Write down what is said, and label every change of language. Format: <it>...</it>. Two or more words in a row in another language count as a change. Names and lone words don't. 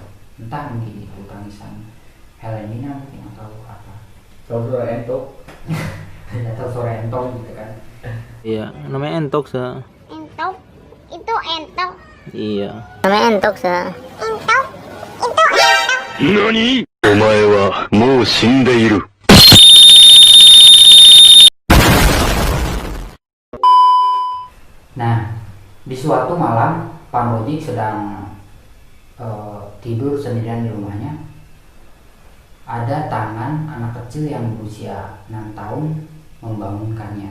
<id>Entah mungkin itu tangisan Helenina mungkin atau apa. kalau suara entok. Atau suara entong gitu kan. Iya, namanya entok sa. Entok? Itu entok. Iya. Namanya entok, sa. Entok? Itu entok.</id> <ja>何お前はもう死んでいる。</ja> <id>Nah, di suatu malam Pak Bojik sedang tidur sendirian di rumahnya. Ada tangan anak kecil yang berusia 6 tahun membangunkannya.</id>